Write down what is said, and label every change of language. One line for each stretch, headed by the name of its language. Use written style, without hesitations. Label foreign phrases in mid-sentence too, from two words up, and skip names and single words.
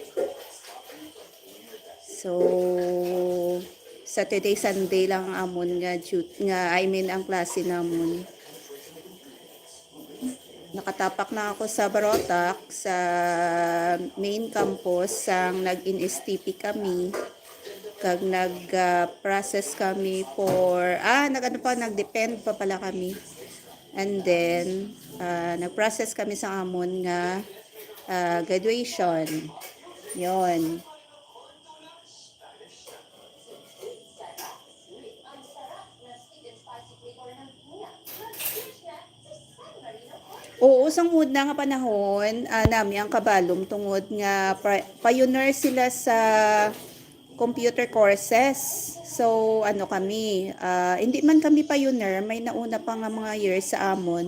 Hiligaynon: So,
English: Saturday, Sunday
Hiligaynon: lang amon ang klase namon. Nakatapak na ako sa Barotac, sa main campus, sang nag-in-STP kami. Kag nag-process kami for, nag-depend pa pala kami.
English: And then,
Hiligaynon: nag-process kami sa amon nga graduation. Yon.
Filipino: Ang sarap na
English: sweet and spicy
Filipino: flavor ng tuna. Mag-switch na sa San Marino Oil.
Hiligaynon: Oo, sang una nga panahon, nami ang Kabalom tungod nga pioneer sila sa
English: computer courses.
Hiligaynon: So, kami, hindi man kami pioneer, may nauna pa nga mga years sa amon.